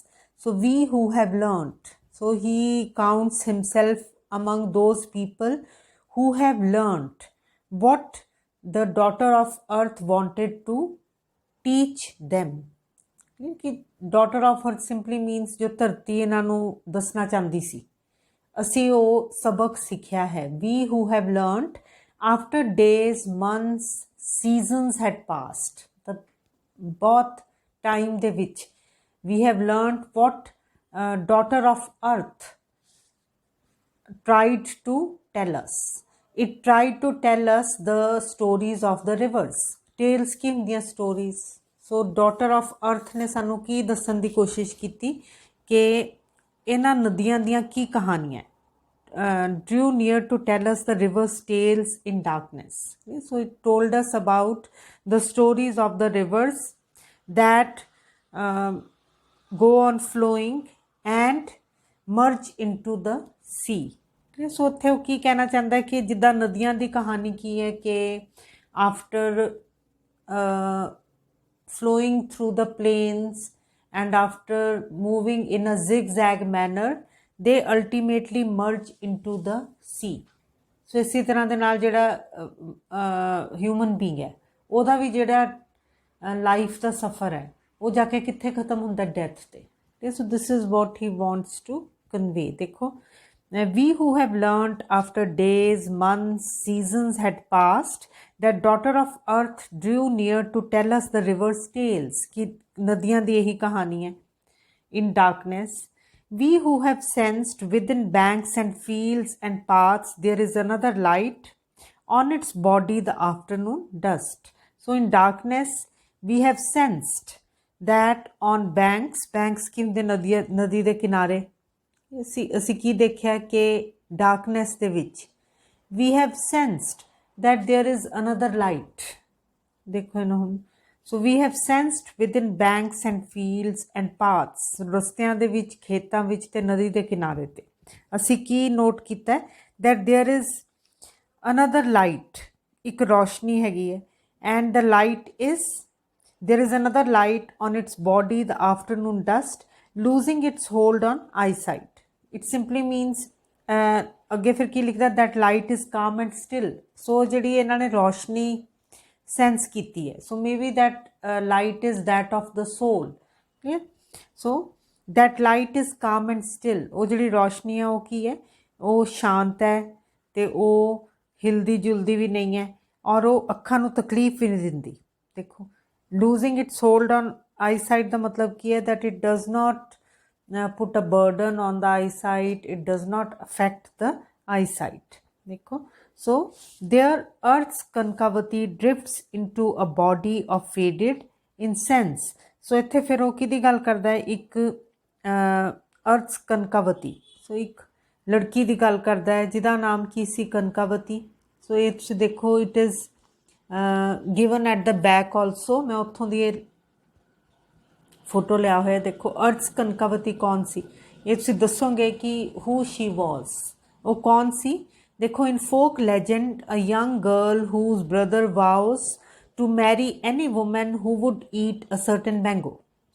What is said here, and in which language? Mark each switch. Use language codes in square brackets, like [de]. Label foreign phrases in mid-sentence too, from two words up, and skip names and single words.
[en] So we who have learnt. So he counts himself among those people who have learnt what the daughter of earth wanted to teach them. [pa] कि [en] daughter of earth simply means [pa] ਜੋ ਧਰਤੀ ਇਨ੍ਹਾਂ ਨੂੰ ਦੱਸਣਾ ਚਾਹੁੰਦੀ ਸੀ, ਅਸੀਂ ਉਹ ਸਬਕ ਸਿੱਖਿਆ ਹੈ. [en] We who have learnt after days, months, seasons had passed. [pa] ਤਾਂ ਬਹੁਤ ਟਾਈਮ ਦੇ ਵਿੱਚ [en] we have learnt what daughter of earth tried to tell us. It tried to tell us the stories of the rivers. [pa] Tales ਕੀ ਹੁੰਦੀਆਂ [en] stories. So daughter of earth [pa] ਨੇ ਸਾਨੂੰ ਕੀ ਦੱਸਣ ਦੀ ਕੋਸ਼ਿਸ਼ ਕੀਤੀ ਕਿ ਇਹਨਾਂ ਨਦੀਆਂ ਦੀਆਂ ਕੀ ਕਹਾਣੀਆਂ. [en] Drew near to tell us the river's tales in darkness. Okay, so it told us about the stories of the rivers that go on flowing and merge into the sea. Okay, so [pa] ਉੱਥੇ ਉਹ ਕੀ ਕਹਿਣਾ ਚਾਹੁੰਦਾ ਹੈ ਕਿ ਜਿੱਦਾਂ ਨਦੀਆਂ ਦੀ ਕਹਾਣੀ ਕੀ ਹੈ ਕਿ [en] after flowing through the plains and after moving in a zigzag manner, they ultimately merge into the sea. [pa] So ਇਸੇ ਤਰ੍ਹਾਂ ਦੇ ਨਾਲ ਜਿਹੜਾ ਹਿਊਮਨ ਬੀਂਗ ਹੈ ਉਹਦਾ ਵੀ ਜਿਹੜਾ ਲਾਈਫ ਦਾ ਸਫ਼ਰ ਹੈ ਉਹ ਜਾ ਕੇ ਕਿੱਥੇ ਖਤਮ ਹੁੰਦਾ, ਡੈਥ ਤੇ. [en] So this is what he wants to convey. [pa] ਦੇਖੋ, [en] we who have learnt after days, months, seasons had passed, that daughter of earth drew near to tell us the river's tales. [pa] ਕਿ ਨਦੀਆਂ ਦੀ ਇਹੀ ਕਹਾਣੀ ਹੈ. [en] In darkness, we who have sensed within banks and fields and paths, there is another light on its body, the afternoon dust. So in darkness, we have sensed that on banks [pa] ਕੀ ਹੁੰਦੇ, ਨਦੀ ਦੇ ਕਿਨਾਰੇ. ਅਸੀਂ ਕੀ ਦੇਖਿਆ ਕਿ ਡਾਰਕਨੈਸ ਦੇ ਵਿੱਚ [en] we have sensed that there is another light. [pa] ਦੇਖੋ ਇਹਨੂੰ ਹੁਣ. [en] So we have sensed within banks and fields and paths, [pa] ਰਸਤਿਆਂ ਦੇ ਵਿੱਚ, ਖੇਤਾਂ ਵਿੱਚ ਤੇ ਨਦੀ ਦੇ ਕਿਨਾਰੇ ਤੇ ਅਸੀਂ ਕੀ ਨੋਟ ਕੀਤਾ [en] that there is another light, [pa] ਇੱਕ ਰੋਸ਼ਨੀ ਹੈਗੀ ਹੈ. [en] And the light is, there is another light on its body, the afternoon dust, losing its hold on eyesight. It simply means [pa] ਅੱਗੇ ਫਿਰ ਕੀ ਲਿਖਦਾ, [en] that light is calm and still. [pa] ਸੋ ਜਿਹੜੀ ਇਹਨਾਂ ਨੇ ਰੋਸ਼ਨੀ ਸੈਂਸ ਕੀਤੀ ਹੈ, ਸੋ ਮੇਬੀ [en] that light is that of the soul. Okay? So that light is calm and still. [pa] ਉਹ ਜਿਹੜੀ ਰੋਸ਼ਨੀ ਹੈ ਉਹ ਕੀ ਹੈ, ਉਹ ਸ਼ਾਂਤ ਹੈ ਤੇ ਉਹ ਹਿਲਦੀ ਜੁਲਦੀ ਵੀ ਨਹੀਂ ਹੈ ਔਰ ਉਹ ਅੱਖਾਂ ਨੂੰ ਤਕਲੀਫ ਵੀ ਨਹੀਂ ਦਿੰਦੀ. ਦੇਖੋ, [en] losing its hold on eyesight [pa] ਦਾ ਮਤਲਬ ਕੀ ਹੈ, [en] that it does not put a burden on the eyesight, it does not affect the eyesight. देखो, so there earth's concavity drifts into a body of faded incense. [pa] So ਇੱਥੇ ਫਿਰ ਉਹ ਕਿਹਦੀ ਗੱਲ ਕਰਦਾ ਹੈ, ਇੱਕ [en] earth's concavity. [pa] So ਇੱਕ ਲੜਕੀ ਦੀ ਗੱਲ ਕਰਦਾ ਹੈ ਜਿਹਦਾ ਨਾਮ ਕੀ ਸੀ, ਕਨਕਾਵਤੀ. ਸੋ ਇਹ ਤੁਸੀਂ ਦੇਖੋ, [en] it is given at the back also. [pa] ਮੈਂ ਉੱਥੋਂ ਦੀ ਇਹ ਫੋਟੋ ਲਿਆ ਹੋਇਆ. ਦੇਖੋ, ਅਰਥਸ ਕਨਕਾਵਤੀ ਕੌਣ ਸੀ, ਇਹ ਤੁਸੀਂ ਦੱਸੋਗੇ ਕਿ [en] who she was, [pa] ਉਹ ਕੌਣ ਸੀ. [en] ਦੇਖੋ, In folk legend a young girl whose brother vows to marry any woman who would eat a certain mango.